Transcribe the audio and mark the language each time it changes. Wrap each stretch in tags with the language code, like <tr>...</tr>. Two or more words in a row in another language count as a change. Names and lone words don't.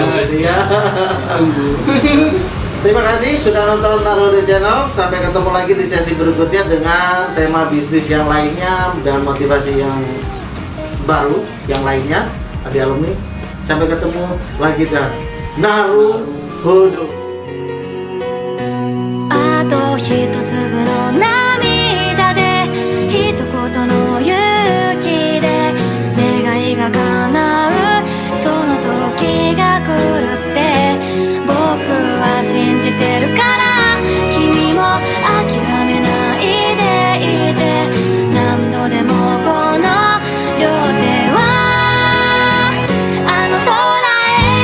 <id>Ya. Terima kasih sudah nonton Narode Channel. Sampai ketemu lagi di sesi berikutnya dengan tema bisnis yang lainnya dan motivasi yang baru yang lainnya. Adi alumni. Sampai ketemu lagi dan Naruhodo.</id> <ja>あと一粒の涙で一言の勇気で願いが叶うその時が来るって僕は信じてるから君も諦めないでいて何度でもこの両手はあの空へ</ja>